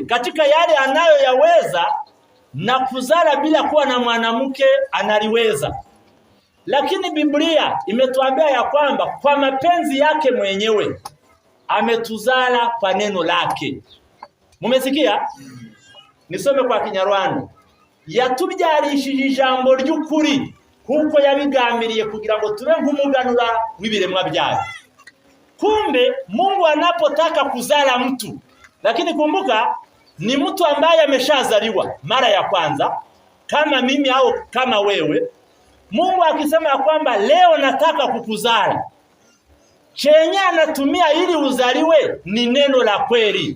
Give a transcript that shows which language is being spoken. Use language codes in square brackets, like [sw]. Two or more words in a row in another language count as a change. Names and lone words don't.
[sw] Katika yale anayoyaweza na kuzala bila kuwa na mwanamke analiweza. Lakini Biblia imetuambia ya kwamba kwa mapenzi yake mwenyewe ametuzala kwa neno lake. Mumesikia? Nisome kwa Kinyarwanda. [rw] Yatubyarishije ijambo ry'ukuri kuko yabigambiriye kugira ngo tube nk'umuganura w'ibiremwa byayo. [sw] Kumbe Mungu anapotaka kuzala mtu, lakini kumbuka ni mtu ambaye ameshazaliwa mara ya kwanza kama mimi au kama wewe. Mungu akisema kwamba leo nataka kukuzala, chenye anatumia ili uzaliwe ni neno la kweli.